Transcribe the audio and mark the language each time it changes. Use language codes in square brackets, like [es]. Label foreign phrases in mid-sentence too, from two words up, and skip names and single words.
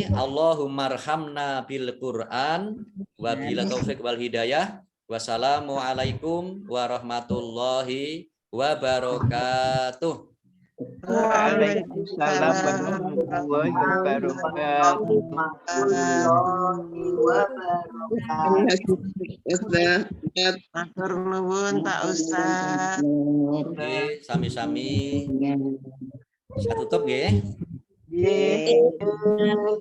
[ar] اللهم ارحمنا بالقرآن وبالتوفيق والهداية. والسلام عليكم ورحمة الله وبركاته. وعليكم السلام ورحمة الله وبركاته. [jv] Matur nuwun Pak Ustaz. Oke, [id] sami-sami. Saya tutup ya. [jv] Nggih.